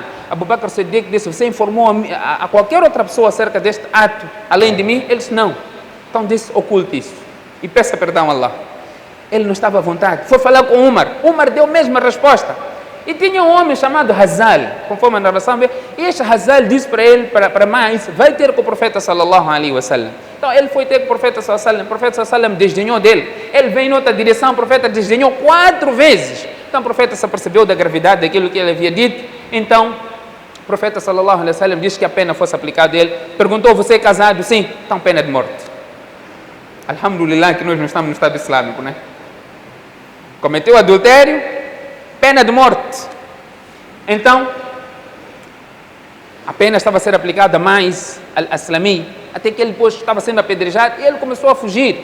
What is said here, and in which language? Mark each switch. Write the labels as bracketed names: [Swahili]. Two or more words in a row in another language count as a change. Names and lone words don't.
[Portuguese] Abu Bakr Siddiq disse: você informou a qualquer outra pessoa acerca deste ato, além de mim? Ele disse: não. Então disse: oculte isso e peça perdão a Allah. Ele não estava à vontade, foi falar com Umar deu a mesma resposta. E tinha um homem chamado Hazal, conforme a narração, e este Hazal disse para ele, para Mais, vai ter com o profeta [Arabic] صلى الله عليه وسلم. [Portuguese] Então ele foi ter com o profeta [Arabic] صلى الله عليه وسلم, [Portuguese] o profeta [Arabic] صلى الله عليه وسلم [Portuguese] desdenhou dele, ele veio em outra direção, o profeta desdenhou 4 vezes. Então o profeta se apercebeu da gravidade daquilo que ele havia dito, então o profeta [Arabic] صلى الله عليه وسلم [Portuguese] disse que a pena fosse aplicada a ele, perguntou: você é casado? Sim, então pena de morte. Alhamdulillah que nós não estamos no Estado Islâmico, né? Cometeu adultério, pena de morte. Então, a pena estava a ser aplicada a Mais al-Aslami, até que ele depois estava sendo apedrejado e ele começou a fugir.